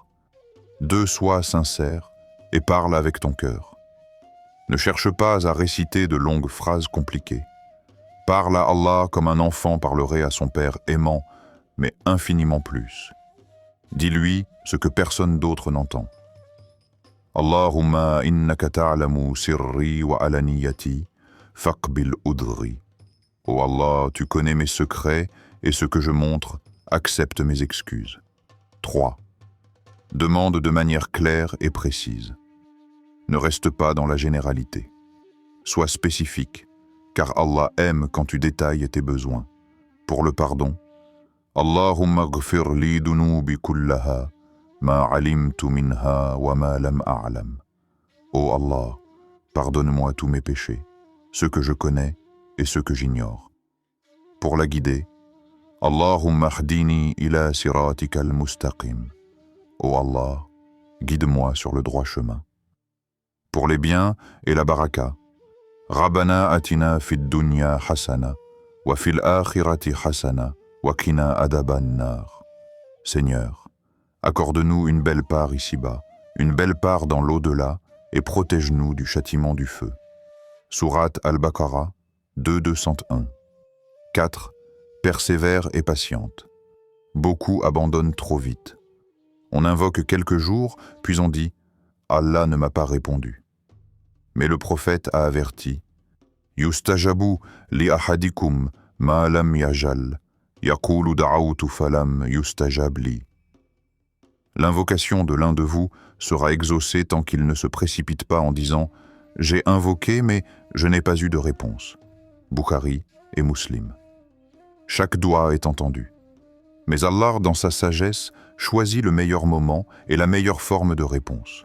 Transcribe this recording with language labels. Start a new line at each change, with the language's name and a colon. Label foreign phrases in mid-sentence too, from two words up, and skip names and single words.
French: Sois sincère et parle avec ton cœur. Ne cherche pas à réciter de longues phrases compliquées. Parle à Allah comme un enfant parlerait à son père aimant, mais infiniment plus. Dis-lui ce que personne d'autre n'entend.
Arabic: اللهم إنك تعلم سري وعلانيتي فاقبل عذري.
French: Ô Allah, tu connais mes secrets et ce que je montre, accepte mes excuses. 3. Demande de manière claire et précise. Ne reste pas dans la généralité. Sois spécifique, car Allah aime quand tu détailles tes besoins. Pour le pardon,
Arabic: اللهم اغفر لي ذنوبي كلها ما علمت منها وما لم أعلم.
French: Ô Allah, pardonne-moi tous mes péchés, ceux que je connais et ceux que j'ignore. Pour la guider,
Arabic: اللهم اهدني إلى صراطك المستقيم.
French: Ô Allah, guide-moi sur le droit chemin. Pour les biens et la baraka,
Arabic: ربنا آتنا في الدنيا حسنة وفي الآخرة حسنة وقنا عذاب النار.
French: Seigneur, accorde-nous une belle part ici-bas, une belle part dans l'au-delà, et protège-nous du châtiment du feu. Sourate Al-Baqarah 2:201. 4. Persévère et patiente. Beaucoup abandonnent trop vite. On invoque quelques jours, puis on dit « Allah ne m'a pas répondu ». Mais le prophète a averti «
Arabic: يستجاب لأحدكم ما لم يعجل يقول دعوت فلم يستجب لي ».
French: L'invocation de l'un de vous sera exaucée tant qu'il ne se précipite pas en disant « J'ai invoqué, mais je n'ai pas eu de réponse ». Bukhari et Muslim. Chaque doigt est entendu. Mais Allah, dans sa sagesse, choisit le meilleur moment et la meilleure forme de réponse.